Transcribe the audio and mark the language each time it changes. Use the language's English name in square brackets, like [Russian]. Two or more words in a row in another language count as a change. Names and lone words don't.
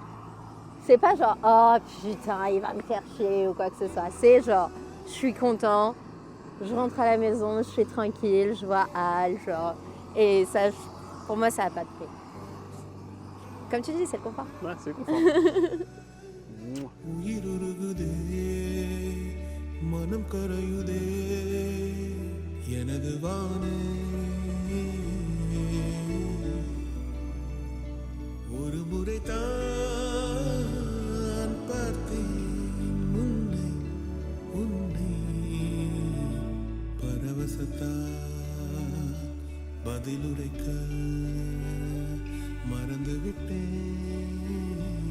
[French] C'est pas genre, oh putain, il va me faire chier ou quoi que ce soit. C'est genre, je suis content, je rentre à la maison, je suis tranquille, je vois Al, genre. Et ça, pour moi, ça n'a pas de prix. Comme tu dis, c'est le confort. Ouais, c'est le confort. [Tamil] மனம் கரையுதே எனது வானே ஒரு முறை தான் பார்த்தேன் உன்னை பரவசத்தால் பதிலுரைக்க மறந்துவிட்டேன்